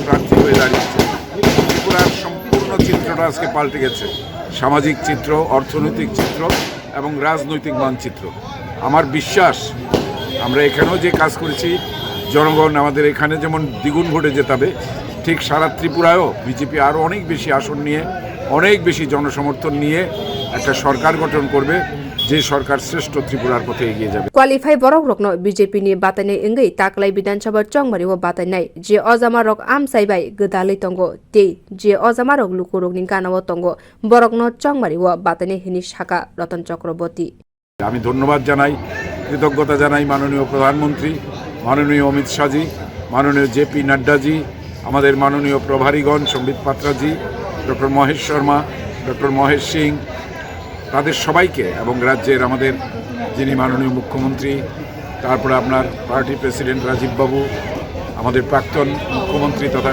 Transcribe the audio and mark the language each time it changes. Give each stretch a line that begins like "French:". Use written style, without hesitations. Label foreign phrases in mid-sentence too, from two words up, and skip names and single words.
Bangla: প্রার্থী হয়ে দাঁড়িয়েছে ত্রিপুরার সম্পূর্ণ চিত্রটা আজকে পাল্টে গেছে সামাজিক চিত্র অর্থনৈতিক চিত্র এবং রাজনৈতিক মানচিত্র আমার বিশ্বাস আমরা এখানেও যে কাজ করেছি জনগণ আমাদের এখানে যেমন দ্বিগুণ ভোটে জেতাবে ঠিক সারা ত্রিপুরায়ও বিজেপি আরও অনেক বেশি আসন নিয়ে অনেক বেশি জনসমর্থন নিয়ে একটা সরকার গঠন করবে যে সরকার শ্রেষ্ঠ ত্রিপুরার পথে এগিয়ে যাবে
Kok Borok: কোয়ালিফাই বরক রকনো বিজেপি ni Batainai wngwi taklai bidhansabha chongmari o Batainai je ojama rok amsaibai gdalai tongo tei je ojama rok lukurokni ganao tongo borokno chongmari o Batainai hini sakha Ratan Chakroborty
Bangla: আমি ধন্যবাদ জানাই কৃতজ্ঞতা জানাই মাননীয় প্রধানমন্ত্রী মাননীয় অমিত শাহজি মাননীয় জেপি নাড্ডাজি আমাদের মাননীয় প্রভারীগণ সম্বিত পাত্রাজি ডক্টর মহেশ শর্মা ডক্টর মহেশ সিং তাদের সবাইকে এবং রাজ্যের আমাদের যিনি মাননীয় মুখ্যমন্ত্রী তারপরে আপনার
English: party president
Bangla: রাজীব বাবু আমাদের প্রাক্তন মুখ্যমন্ত্রী তথা